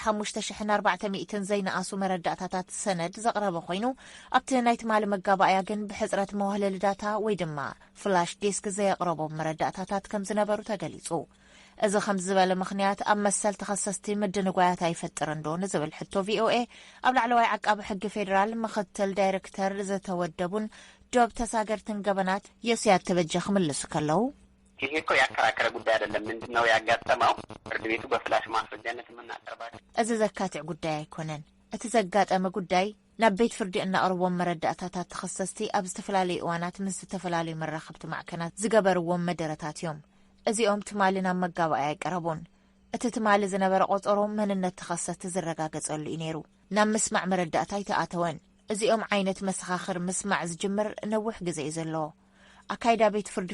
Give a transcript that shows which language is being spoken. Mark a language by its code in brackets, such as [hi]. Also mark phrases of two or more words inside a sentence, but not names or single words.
[ti] 5400 ዘይነኣሱ መረዳእታታት ሰነድ ዘቕረበ ኮይኑ ኣብቲ ናይ ትማሊ መጋባእያ ግን ብሕፅረት መዋህለሊ ዳታ ወይ ድማ ፍላሽ ዲስክ ዘየቕረቦም መረዳእታታት ከም ዝነበሩ ተገሊጹ እዚ ከም ዝበለ ምኽንያት ኣብ መሰል ተኸሰስቲ ምድንጓያት ኣይፈጥርን ዶ ንዝብል ሕቶ ቪኦኤ ኣብ ላዕለዋይ ዓቃቢ ሕጊ ፌደራል ምክትል ዳይሬክተር ዝተወደቡን ጆብ ተሳገርትን ገበናት የሱያት ተበጀ ክምልሱ ከለዉ [am] ይሄ እኮ ያከራከረ ጉዳይ አይደለም ምንድነው ያጋጠመው ፍርድ ቤቱ በፍላሽ ማስረጃነት የምናቀርባቸው [ti] እዚ ዘካትዕ ጉዳይ አይኮነን እቲ ዘጋጠመ ጉዳይ ናብ ቤት ፍርዲ እናቕርቦም መረዳእታታት ተኸሰስቲ ኣብ ዝተፈላለዩ እዋናት ምስ ዝተፈላለዩ መራኸብቲ ማዕከናት ዝገበርዎም መደረታት እዮም እዚኦም ትማሊ ናብ መጋባእያ ይቀረቡን እቲ ትማሊ ዝነበረ ቆጸሮ መንነት ተኸሰስቲ ዝረጋገጸሉ እዩ ነይሩ ናብ ምስማዕ መረዳእታ ይተኣተወን እዚኦም ዓይነት መሰኻኽር ምስማዕ ዝጅምር ነዊሕ ግዜ እዩ ዘለዎ ኣካይዳ ቤት ፍርዲ